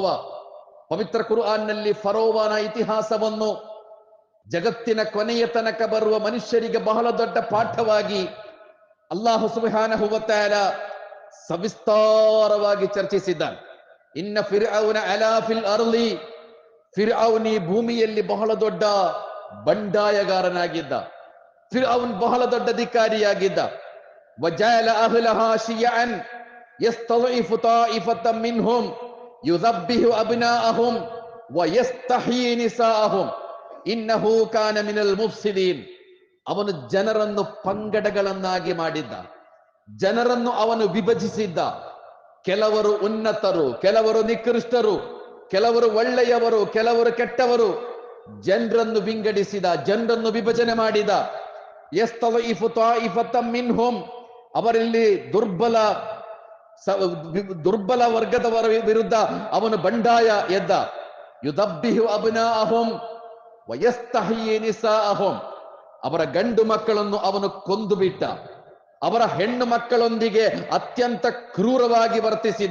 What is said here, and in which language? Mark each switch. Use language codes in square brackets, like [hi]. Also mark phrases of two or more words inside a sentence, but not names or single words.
[kn] ಪವಿತ್ರ ಕುರ್ಆನ್ನಲ್ಲಿ ಫರೋವನ ಇತಿಹಾಸವನ್ನು ಜಗತ್ತಿನ ಕೊನೆಯ ತನಕ ಬರುವ ಮನುಷ್ಯರಿಗೆ ಬಹಳ ದೊಡ್ಡ ಪಾಠವಾಗಿ [ar] الله سبحانه وتعالى [kn] ಸವಿಸ್ತಾರವಾಗಿ ಚರ್ಚಿಸಿದ್ದಾನೆ. [ar] إن فرعون علا في الأرض, [kn] ಫಿರ್ಔನಿ ಭೂಮಿಯಲ್ಲಿ ಬಹಳ ದೊಡ್ಡ ಬಂಡಾಯಗಾರನಾಗಿದ್ದ. ಫಿರ್ಔನ್ ಬಹಳ ದೊಡ್ಡ ಧಿಕ್ಕಾರಿಯಾಗಿದ್ದ. [ar] وجعل أهلها شيعا يستضعف طائفة منهم يذبح أبناءهم ويستحيي نساءهم إنه كان من المفسدين. [kn] ಅವನು ಜನರನ್ನು ಪಂಗಡಗಳನ್ನಾಗಿ ಮಾಡಿದ್ದ, ಜನರನ್ನು ಅವನು ವಿಭಜಿಸಿದ್ದ. ಕೆಲವರು ಉನ್ನತರು, ಕೆಲವರು ನಿಕೃಷ್ಟರು, ಕೆಲವರು ಒಳ್ಳೆಯವರು, ಕೆಲವರು ಕೆಟ್ಟವರು, ಜನರನ್ನು ವಿಂಗಡಿಸಿದ, ಜನರನ್ನು ವಿಭಜನೆ ಮಾಡಿದ. [ar] ಯಸ್ತضعف طائفة منهم, [kn] ಅವರಲ್ಲಿ ದುರ್ಬಲ ದುರ್ಬಲ ವರ್ಗದವರ ವಿರುದ್ಧ ಅವನು ಬಂಡಾಯ ಎದ್ದ. [ar] يذبح أبناءهم ويستحيي نساءهم, [kn] ಅವರ ಗಂಡು ಮಕ್ಕಳನ್ನು ಅವನು ಕೊಂದು ಬಿಟ್ಟ, ಅವರ ಹೆಣ್ಣು ಮಕ್ಕಳೊಂದಿಗೆ ಅತ್ಯಂತ ಕ್ರೂರವಾಗಿ ವರ್ತಿಸಿದ.